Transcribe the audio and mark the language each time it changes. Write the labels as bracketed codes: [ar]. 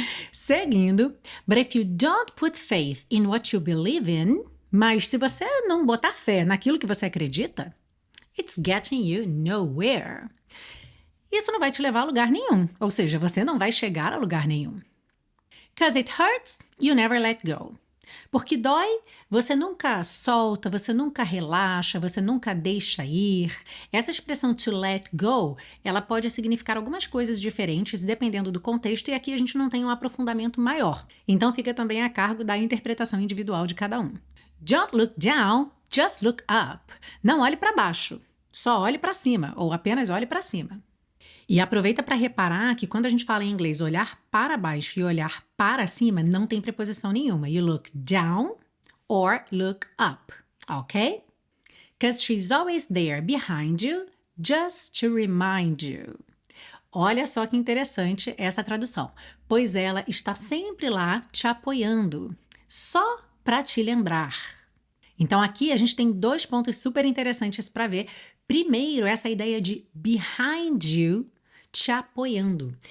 [pt] Seguindo, [en] but if you don't put faith in what you believe in, [pt] mas se você não botar fé naquilo que você acredita, [en] it's getting you nowhere. [pt] Isso não vai te levar a lugar nenhum, ou seja, você não vai chegar a lugar nenhum. [en] 'Cause it hurts, you never let go. [pt] Porque dói, você nunca solta, você nunca relaxa, você nunca deixa ir. Essa expressão [en] to let go, [pt] ela pode significar algumas coisas diferentes dependendo do contexto, e aqui a gente não tem um aprofundamento maior. Então fica também a cargo da interpretação individual de cada um. [en] Don't look down, just look up. [pt] Não olhe para baixo, só olhe para cima, ou apenas olhe para cima. E aproveita para reparar que quando a gente fala em inglês olhar para baixo e olhar para cima, não tem preposição nenhuma. [en] You look down or look up, ok? Because she's always there behind you, just to remind you. [pt] Olha só que interessante essa tradução. Pois ela está sempre lá te apoiando, só para te lembrar. Então aqui a gente tem 2 pontos super interessantes para ver. Primeiro, essa ideia de [en] behind you, [pt] te apoiando.